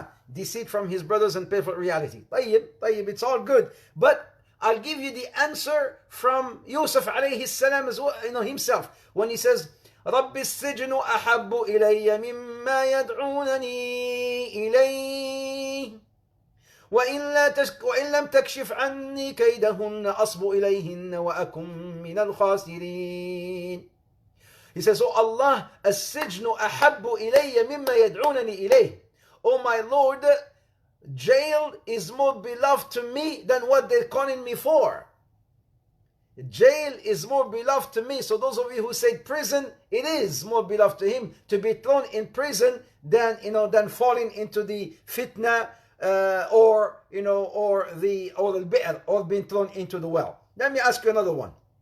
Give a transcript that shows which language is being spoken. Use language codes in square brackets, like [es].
[en] Deceit from his brothers and painful reality. [ar] طيب, [en] it's all good. But I'll give you the answer from Yusuf alayhi salam as well, himself, when he says, [ar] رب السجن أحب إلي مما يدعونني إليه وإن لم تكشف عني كيدهن أصب إليهن وأكن من الخاسرين. [en] He says, oh Allah, [ar] السجن أحب إلي مما يدعونني إليه. [en] Oh my Lord, jail is more beloved to me than what they're calling me for. Jail is more beloved to me. So those of you who say prison, it is more beloved to him to be thrown in prison than falling into the fitna or the bi'r, or being thrown into the well. Let me ask you another one.